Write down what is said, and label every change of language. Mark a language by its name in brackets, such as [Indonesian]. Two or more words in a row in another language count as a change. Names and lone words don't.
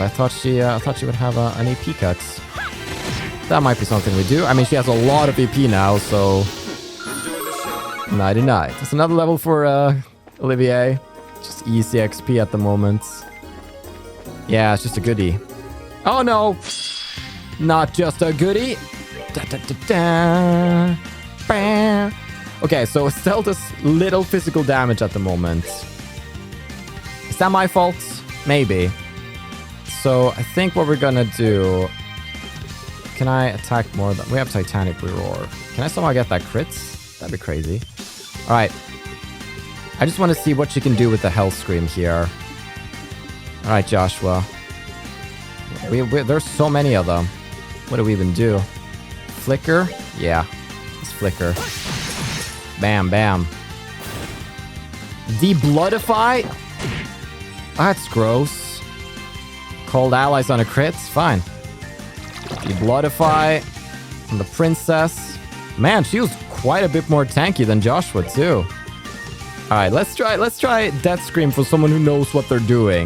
[English] I thought she would have an EP cut. That might be something we do. I mean, she has a lot of EP now, so... 99. That's another level for Olivier. Just easy XP at the moment. Yeah, it's just a goodie. Oh no! Not just a goodie. Da, da, da, da. Bam. Okay, so Estelle does little physical damage at the moment. Is that my fault? Maybe. So I think what we're gonna do... Can I attack more than... We have Titanic Roar. Can I somehow get that crits? That'd be crazy. Alright. I just want to see what she can do with the Hell Scream here. Alright, Joshua. There's so many of them. What do we even do? Flicker? Yeah. Let's flicker. Bam, bam. Debloodify? That's gross. Cold allies on a crit? Fine. Debloodify on the princess. Man, she was quite a bit more tanky than Joshua too. Alright, let's try Death Scream for someone who knows what they're doing.